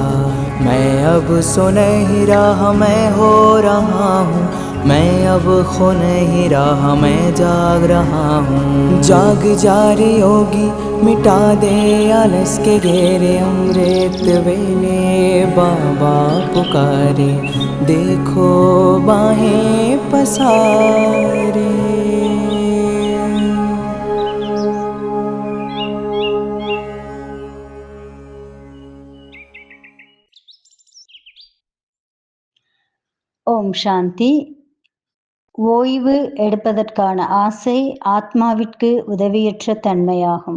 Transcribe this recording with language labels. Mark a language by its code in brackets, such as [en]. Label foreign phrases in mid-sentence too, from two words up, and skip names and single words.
[hi] मैं अब सो नहीं रहा मैं हो रहा हूँ, मैं अब खो नहीं रहा मैं जाग रहा हूँ। जाग जा रे योगी मिटा दे आलस के घेरे, अमृत वेले बाबा पुकारे, देखो बाहें पसारे। [ta] ஓம் சாந்தி. ஓய்வு எடுப்பதற்கான ஆசை ஆத்மாவிற்கு உதவியற்ற தன்மையாகும்.